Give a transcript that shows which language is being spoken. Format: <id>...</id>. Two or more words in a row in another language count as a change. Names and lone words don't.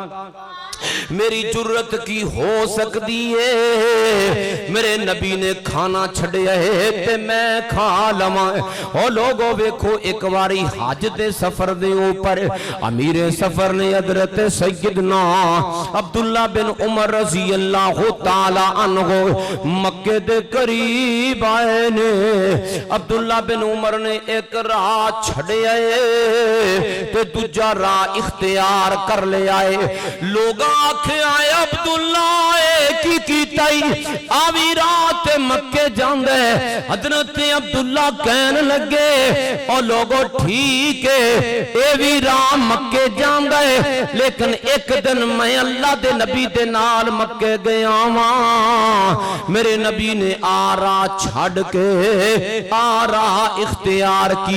<pa>میری جرأت کی ہو سکدی ہے میرے نبی نے کھانا چھڈیا ہے تے میں کھا لواں او لوکو ویکھو اک واری حج دے سفر دے اُتے امیرِ سفر نے حضرت سیدنا عبداللہ بن عمر رضی اللہ تعالیٰ عنہ مکے دے قریب آئے نے عبداللہ بن عمر نے اک راہ چھڈیا تے دوجا راہ اختیار کر لے آئے لوک آکھے آئے عبداللہ کی کیتا ای آوی رات مکے جاندے حضرت عبداللہ کہن لگے او لوکو ٹھیک ہے اے وی راہ مکے جاندے لیکن اک دن میں اللہ دے نبی دے نال مکے گیا واں میرے نبی نے اے راہ چھڈ کے اے راہ اختیار کی</pa>